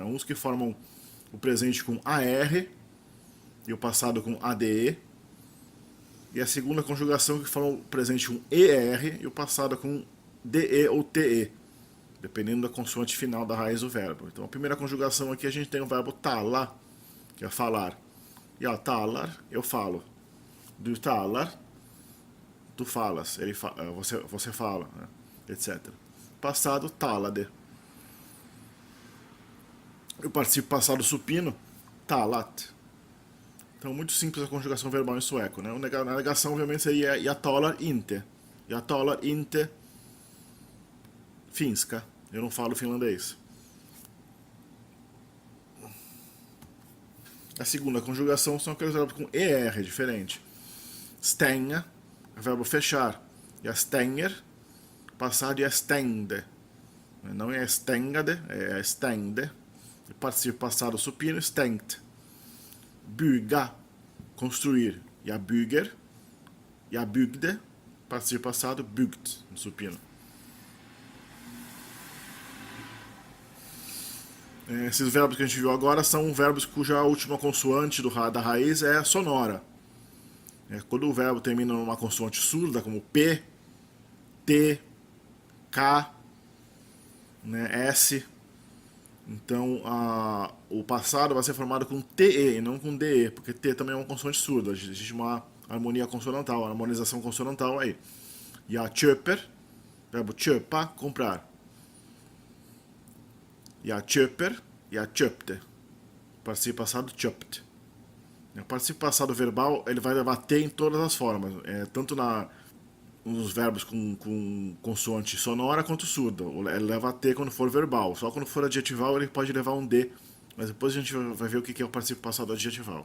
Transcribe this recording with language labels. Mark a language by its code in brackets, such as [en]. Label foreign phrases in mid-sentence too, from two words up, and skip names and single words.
[pt] Uns que formam o presente com AR e o passado com ADE, e a segunda conjugação que forma o presente com ER e o passado com DE ou TE, dependendo da consoante final da raiz do verbo. Então a primeira conjugação aqui a gente tem o verbo tala, que é falar. [sv] Jag talar, [pt] eu falo. [sv] Du talar, [pt] tu falas, você fala, né? Etc. Passado, talade. Eu participo passado supino, talat. Então, muito simples a conjugação verbal em sueco, né? Na negação, obviamente, seria [sv] jag talar inte. Jag talar inte finska. [pt] Eu não falo finlandês. A segunda conjugação são aqueles verbos com ER, diferente. Stänga, verbo fechar. [sv] Jag stänger, [pt] passado é stängde. Não é stängade, é stängde. Participo passado supino, [sv] stängt. Bygga, construir. Jag bygger. Jag byggde, [pt] participo passado, byggt, no supino. Esses verbos que a gente viu agora são verbos cuja última consoante da raiz é sonora. Quando o verbo termina numa consoante surda, como P, T, K, né, S, então o passado vai ser formado com TE e não com DE, porque T também é uma consoante surda. Existe uma harmonia consonantal, uma harmonização consonantal aí. [sv] Jag köper, verbo köpa, comprar. Jag köper, jag köpte. [pt] Participo passado, köpt. O participo passado verbal ele vai levar T em todas as formas, tanto nos verbos com consoante sonora quanto surda. Ele leva T quando for verbal, só quando for adjetival ele pode levar um D, mas depois a gente vai ver o que é o participo passado adjetival.